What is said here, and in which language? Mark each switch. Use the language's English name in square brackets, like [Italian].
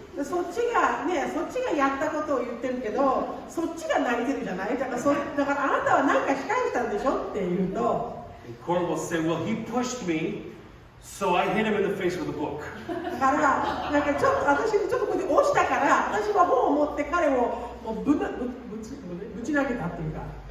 [Japanese] でそっちがやったことを言ってるけど、そっちが泣いてるじゃない。だからあなたは何か仕返したんでしょって言うと。 [English] And Court will say, well, he pushed me, so I hit him in the face with a book. [Japanese] だから私にちょっとこうやって押したから、私は本を持って彼をもうぶち投げたっていうか。